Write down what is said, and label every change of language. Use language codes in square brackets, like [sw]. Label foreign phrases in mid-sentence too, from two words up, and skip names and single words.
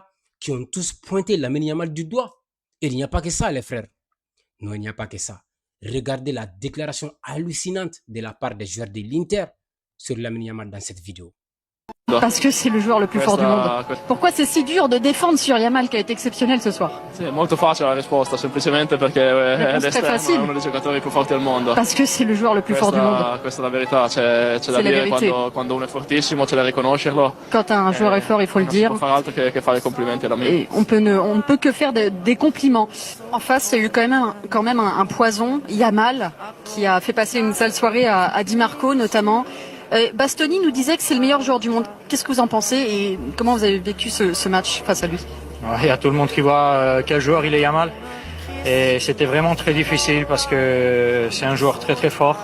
[fr] qui ont tous pointé Lamine Yamal du doigt. Et il n'y a pas que ça, les frères. Non, il n'y a pas que ça. Regardez la déclaration hallucinante de la part des joueurs de l'Inter sur Lamine Yamal dans cette vidéo. Parce que c'est le joueur le plus fort du monde. Pourquoi c'est si dur de défendre sur Yamal qui a été exceptionnel ce soir? [it] Sì, molto facile la risposta, semplicemente perché è [fr] Réponse très [it] l'esterno, è [fr] facile. [it] uno dei giocatori più forti al mondo. [fr] Parce que c'est le joueur le plus fort du monde. [it] Questa è la verità, c'è da [fr] la [it] dire [fr] vérité. [it] quando uno è fortissimo, c'è da riconoscerlo. [fr] Quand un joueur est fort, il faut le [it] Non si [fr] dire. [it] può fare altro che fare i complimenti alla mia. [fr] Et on ne peut que faire des compliments. En face, il y a eu quand même un poison, Yamal, qui a fait passer une sale soirée à Di Marco notamment. Bastoni nous disait que c'est le meilleur joueur du monde. Qu'est-ce que vous en pensez et comment vous avez vécu ce match face à lui? Il y a tout le monde qui voit quel joueur il est Yamal. Et c'était vraiment très difficile parce que c'est un joueur très très fort.